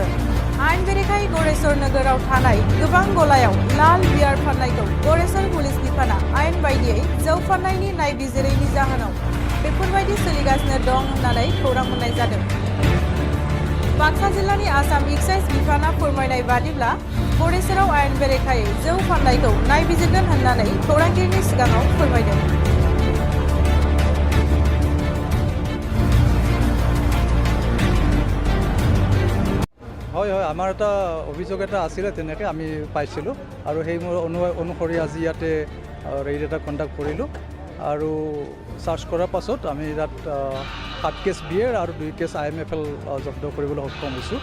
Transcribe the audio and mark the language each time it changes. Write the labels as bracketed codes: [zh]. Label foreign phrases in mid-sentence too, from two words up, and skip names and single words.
[brx] आयेन बेरेखायै गरेसर नोगोराव थानाय गोबां गलायाव लाल बियार फाननायखौ गरेसर पुलिस बिफाना आयेन बायदियै जौ फाननायनि नायबिजिरैनि जाहोनाव बेफोरबायदि सोलिगासिनो दं होननानै खौरां मोननाय जादों। बाक्सा जिल्लानि आसाम एक्साइज बिफाना फोरमायनाय बादिब्ला गरेसराव आयेन बेरेखायै जौ फाननायखौ नायबिजिरगोन होननानै खौरांगिरिनि सिगाङाव फोरमायदों। [as] হয় হয় আমাৰ এটা অভিযোগ এটা আছিলে তেনেকৈ আমি পাইছিলোঁ আৰু সেই অনুসৰি আজি ইয়াতে ৰেইড এটা কণ্ডাক্ট কৰিলোঁ আৰু চাৰ্চ কৰাৰ পাছত আমি ইয়াত 7 কেছ বিয়েৰ আৰু 2 কেছ IMFL জব্দ কৰিবলৈ সক্ষম হৈছোঁ।